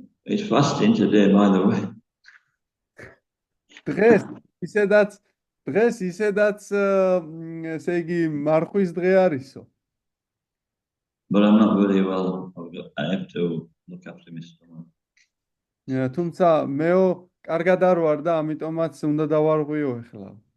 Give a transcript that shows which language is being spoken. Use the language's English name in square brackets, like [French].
[English] It's fasting today, by the way. [Georgian] დღეს ისედაც ესე იგი მარხვის დღე არისო. [English] But I'm not very well. I have to look after my stomach. [Georgian] თუმცა მეო კარგად არ ვარ და ამიტომაც უნდა დავარღვიო ეხლა.